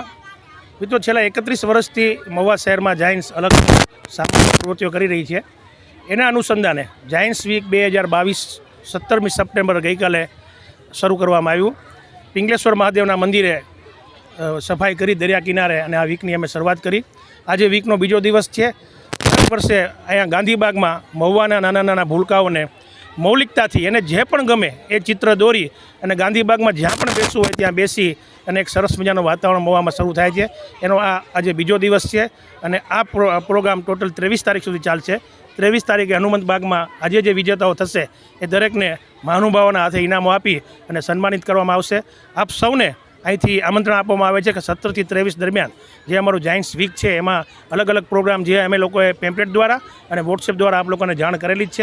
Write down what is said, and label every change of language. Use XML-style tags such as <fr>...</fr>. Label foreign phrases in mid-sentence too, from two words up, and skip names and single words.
<gu>મિત્રો, છેલ્લા 31 વર્ષથી મહુઆ શહેર માં જાયન્ટ્સ અલગ સામાજિક પ્રવૃત્તિઓ કરી રહી છે। એના અનુસંધાને જાયન્ટ્સ વીક 2022 17 સપ્ટેમ્બર ગઈ કાલે શરૂ કરવામાં આવ્યું। પિંગલેશ્વર મહાદેવના મંદિરે સફાઈ કરી દરિયા કિનારે અને આ વીકની અમે શરૂઆત કરી। આજ વીકનો બીજો દિવસ છે। દર વર્ષે અહીંયા ગાંધીબાગમાં મહુવાના નાના નાના ભૂલકાઓને મૌલિકતાથી એને જે પણ ગમે એ ચિત્ર દોરી અને ગાંધીબાગમાં જ્યાં પણ बेसવું હોય ત્યાં બેસી અને એક સરસ મજાનું વાતાવરણ મહુવામાં શરૂ થાય છે। એનો આ આજે બીજો દિવસ છે અને આ પ્રોગ્રામ ટોટલ 23 તારીખ સુધી ચાલશે। 23 તારીખે હનુમંત બાગમાં આજે જે વિજેતાઓ થશે એ દરેકને મહાનુભાવોના હાથે ઇનામો આપી અને સન્માનિત કરવામાં આવશે। આપ સૌને અહીંથી આમંત્રણ આપવામાં આવે છે કે 17 થી 23 દરમિયાન જે અમારું જાયન્ટ્સ વીક છે એમાં અલગ અલગ પ્રોગ્રામ જે અમે લોકોએ પેમ્પલેટ દ્વારા અને વોટ્સએપ દ્વારા આપ લોકોને જાણ કરેલી જ છે।</gu>